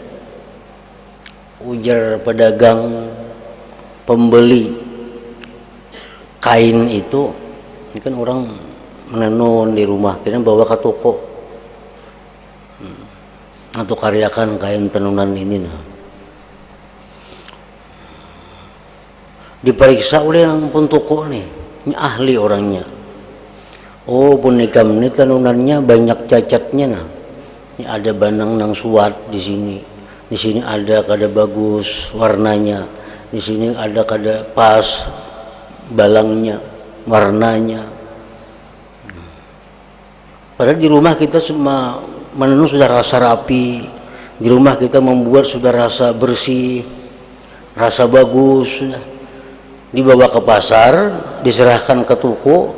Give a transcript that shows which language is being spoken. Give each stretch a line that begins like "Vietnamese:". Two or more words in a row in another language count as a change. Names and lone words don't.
Indonesian: Ujar pedagang pembeli kain itu, ini kan orang menenun di rumah, kita bawa ke toko atau karyakan kain tenunan ini. Nah, diperiksa oleh yang pun toko nih, ini ahli orangnya. Oh, punikam ini tenunannya banyak cacatnya.
Banjar: Nah, ini ada banang nang suat di sini. Di sini ada kada bagus warnanya.
Indonesian: Di sini ada kada pas balangnya, warnanya. Padahal di rumah kita semua menenun sudah rasa rapi. Di rumah kita membuat sudah rasa bersih, rasa bagus. Sudah dibawa ke pasar, diserahkan ke toko.